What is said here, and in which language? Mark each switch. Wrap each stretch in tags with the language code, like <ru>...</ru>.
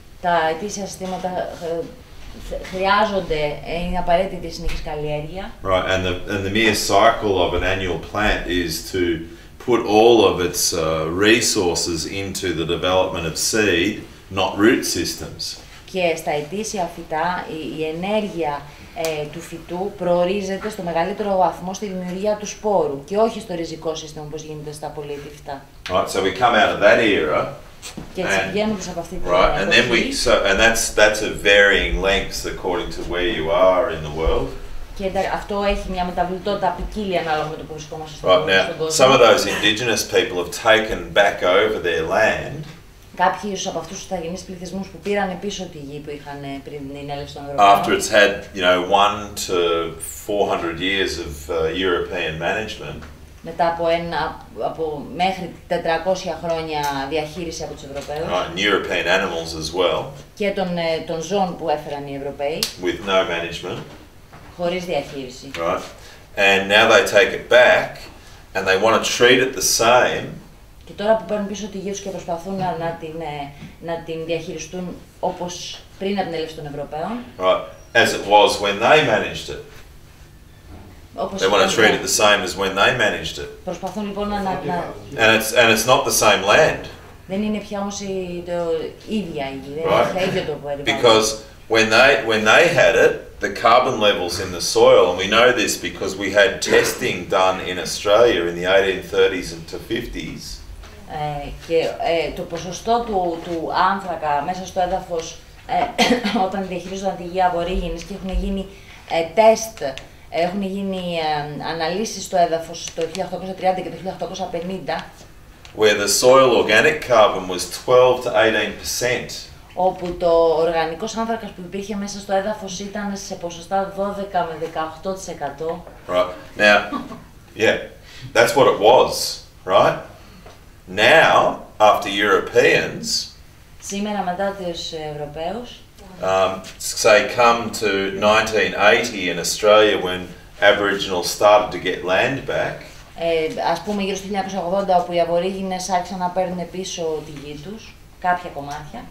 <el>Τα ετήσια συστήματα χρειάζονται, είναι απαραίτητη η συνεχής καλλιέργεια.</el> <en>Right, and the mere cycle of an annual plant is to put all of its resources into the development of seed, not root systems.</en> <el>Και στα ετήσια φυτά η ενέργεια του φυτού προορίζεται στο μεγαλύτερο βαθμό στη δημιουργία του σπόρου και όχι στο ριζικό σύστημα όπως γίνεται στα πολυετή φυτά.</el> <en>Right, so we come out of that era.</en> <el>Και έτσι βγαίνοντας από αυτή την εποχή.</el> <en>And that's at varying lengths according to where you are in the world.</en> <el>Και αυτό έχει μια μεταβλητότητα ποικίλια ανάλογα με το που βρισκόμαστε</el> <en>Right, now,</en> <el>στον κόσμο.</el> <en>some of those indigenous people have taken back over their land.</en> <el>Κάποιοι ίσως από αυτούς τους ταγενείς πληθυσμούς που πήραν πίσω τη γη που είχαν πριν την έλευση των Ευρωπαίων.</el> <en>After it's had, 1 to 400 years of European management.</en> <el>Μετά από μέχρι 400 χρόνια διαχείριση από τους Ευρωπαίους.</el> <en>Right, and European animals as well.</en> <el>Και των ζώων που έφεραν οι Ευρωπαίοι.</el> <en>With no management.</en> <el>Χωρίς διαχείριση.</el> <en>Right, and now they take it back, and they want to treat it the same.</en> <el>Και τώρα που παίρνουν πίσω τη γη τους και προσπαθούν να την διαχειριστούν όπως πριν από την έλευση των Ευρωπαίων.</el> <en>Right, as it was when they managed it. They want to treat it the same as when they managed it.</en> <el>Προσπαθούν λοιπόν</el> <en>And it's not the same land.</en> <el>Δεν είναι πια όμως ίδια η γη, δεν είναι πια ίδιο το περιβάλλον.</el> <en>Because when they had it, the carbon levels in the soil, and we know this because we had testing done in Australia in the 1830s and to 50s.</en> <el>Και το ποσοστό του άνθρακα μέσα στο έδαφος όταν διαχειρίζονταν τη γη Αβορίγινης και έχουν γίνει τεστ, έχουν γίνει αναλύσεις στο έδαφος το 1830 και το 1850,</el> <en>where the soil organic carbon was 12 to 18%.</en> <el>Όπου το οργανικός άνθρακας που υπήρχε μέσα στο έδαφος ήταν σε ποσοστά 12 με 18%.</el> <en>Right, now, yeah, that's what it was, right? Now, after Europeans,</en> <el>σήμερα μετά τους Ευρωπαίους,</el> <en>say come to 1980 in Australia when Aboriginals started to get land back.</en> <el>Ας πούμε γύρω στο 1980 όπου οι Αβορίγινες άρχισαν να παίρνουν πίσω τη γη τους, κάποια κομμάτια.</el>